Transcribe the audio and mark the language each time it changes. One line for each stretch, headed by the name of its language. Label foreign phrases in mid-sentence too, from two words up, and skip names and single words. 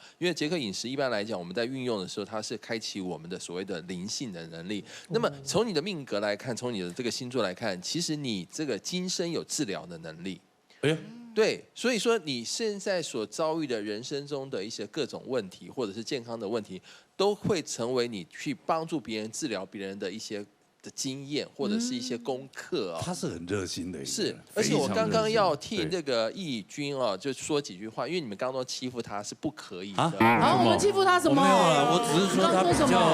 Chinese: 因為傑克隕石一般來講，我們在運用的時候，它是開啟我們的所謂的靈性的能力。那麼從你的命格來看，從你的這個星座來看，其實你這個今生有治療的能力。對，所以說你現在所遭遇的人生中的一些各種問題，或者是健康的問題，都會成為你去幫助別人治療別人的一些的经验或者是一些功课啊。他是很热心的，是，而且我刚刚要替那个义军啊，就说几句话，因为你们刚刚都欺负他是不可以的。好，我们欺负他什么？没有了，我只是说他比较